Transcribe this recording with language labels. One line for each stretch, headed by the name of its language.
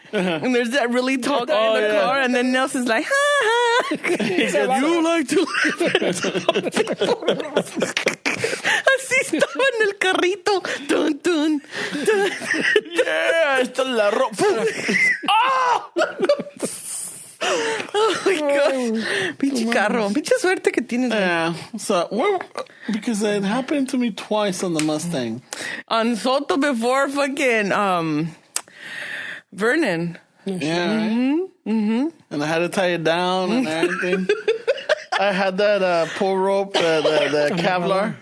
English: And there's that really tall guy in the car, and then Nelson's like, ha ha. He said, you like to
Spanish: Así estaba en el carrito. Dun, dun, dun. Yeah, esta es la ropa.
English: Oh my gosh.
Spanish: Pinche carro. Pinche suerte que tienes.
English: Yeah, so because it happened to me twice on the Mustang. On Soto before fucking Vernon. Yeah, right? And I had to tie it down and everything. I had that pull rope, the Kevlar.